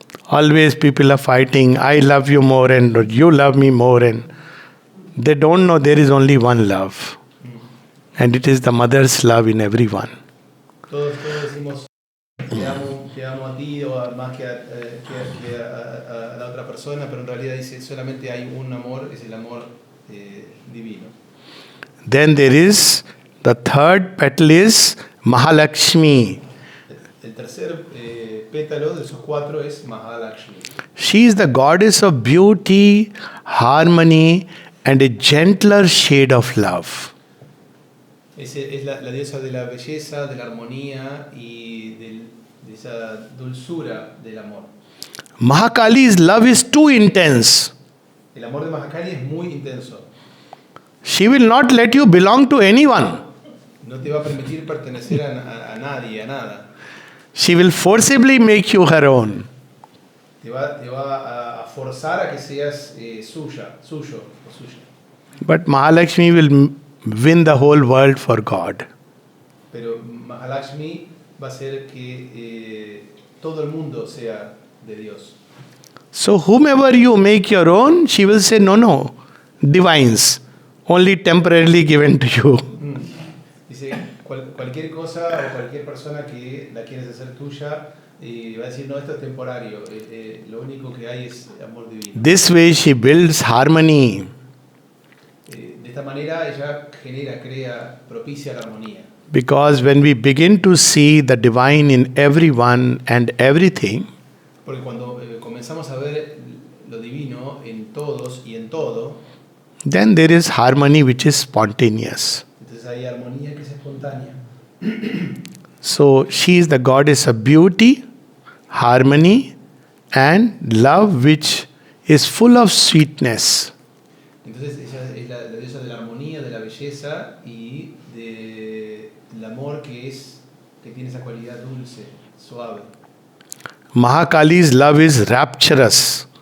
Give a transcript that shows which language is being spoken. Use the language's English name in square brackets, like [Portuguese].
[English] Always people are fighting, I love you more and you love me more, and they don't know there is only one love. And it is the mother's love in everyone. [Spanish] todos decimos te amo a ti o más que a la otra persona, pero en realidad dice solamente hay un amor, es el amor divino. [English] Then there is the third petal is Mahalakshmi. [Spanish] El tercer pétalo de esos cuatro es Mahalakshmi. [English] She is the goddess of beauty, harmony, and a gentler shade of love. [Spanish] Es la diosa de la belleza, de la armonía y de esa dulzura del amor. [English] Mahakali's love is too intense. [Spanish] El amor de Mahakali es muy intenso. [English] She will not let you belong to anyone. [Spanish] No te va a permitir pertenecer a nadie, a nada. [English] She will forcibly make you her own. [Spanish] Te va a forzar a que seas suyo o suya. [English] But Mahalakshmi will win the whole world for God. [Spanish] Pero Mahalakshmi va a hacer que todo el mundo sea de Dios. [English] So whomever you make your own, she will say, no, divines, only temporarily given to you. [Spanish] Dice, cualquier cosa o cualquier persona que la quieres hacer tuya, va a decir, no, esto es temporario, lo único que hay es amor divino. [English] This way she builds harmony. [Spanish] De esta manera ella crea, propicia la armonía. [English] Because when we begin to see the divine in everyone and everything, [Spanish] Porque cuando comenzamos a ver lo divino en todos y en todo, [English] then there is harmony which is spontaneous. [Spanish] entonces hay armonía que es espontánea. [English] So she is the goddess of beauty, harmony, and love which is full of sweetness. [Spanish] Entonces ella es la diosa de la armonía, de la belleza y del amor que tiene esa cualidad dulce, suave. [English] Mahakali's love is rapturous.